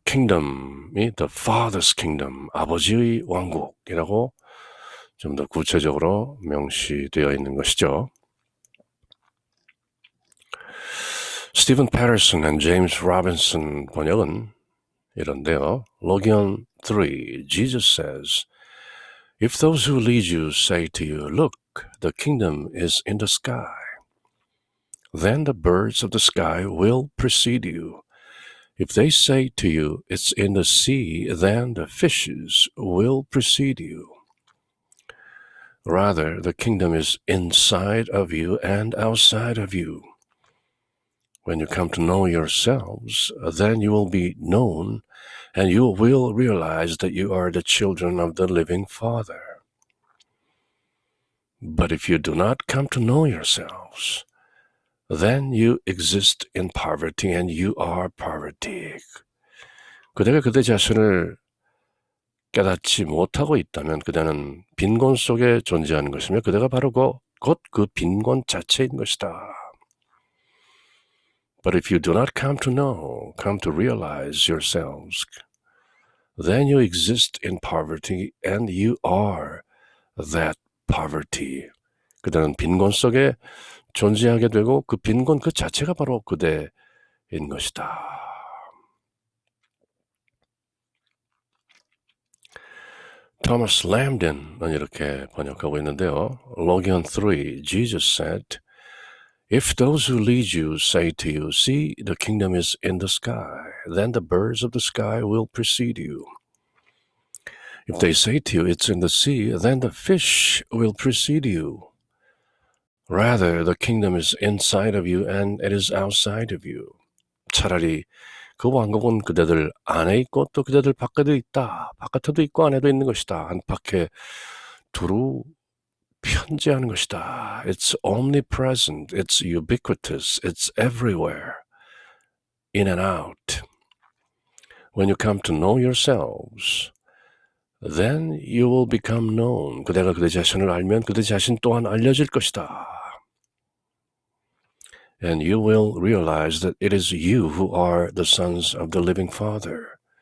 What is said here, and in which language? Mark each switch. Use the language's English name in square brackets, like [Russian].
[Korean] kingdom이 [English] the Father's kingdom, [Korean] 아버지의 왕국이라고 좀 더 구체적으로 명시되어 있는 것이죠. 스티븐 패터슨 and 제임스 로빈슨 번역은 이런데요. [English] Logion 3, Jesus says, If those who lead you say to you, Look, the kingdom is in the sky, then the birds of the sky will precede you. If they say to you, It's in the sea, then the fishes will precede you. Rather, the kingdom is inside of you and outside of you. When you come to know yourselves, then you will be known, and you will realize that you are the children of the living Father. But if you do not come to know yourselves, then you exist in poverty, and you are poverty. [Korean] 그대가 그대 자신을 깨닫지 못하고 있다면 그대는 빈곤 속에 존재하는 것이며 그대가 바로 곧 그 빈곤 자체인 것이다. [English] But if you do not come to realize yourselves, then you exist in poverty and you are that poverty. [Korean] 그대는 빈곤 속에 존재하게 되고 그 빈곤 그 자체가 바로 그대인 것이다. 토마스 램든은 이렇게 번역하고 있는데요. [English] Logion 3, Jesus said, If those who lead you say to you, See, the kingdom is in the sky, then the birds of the sky will precede you. If they say to you, It's in the sea, then the fish will precede you. Rather, the kingdom is inside of you and it is outside of you. [Korean] 차라리 그 왕국은 그대들 안에 있고 또 그대들 밖에도 있다. 바깥에도 있고 안에도 있는 것이다. 안팎에 두루 편재하는 것이다. [English] It's omnipresent. It's ubiquitous. It's everywhere. In and out. When you come to know yourselves, then you will become known. [Korean] 그대가 그대 자신을 알면 그대 자신 또한 알려질 것이다. [English] And you will realize that it is you who are the sons of the living Father.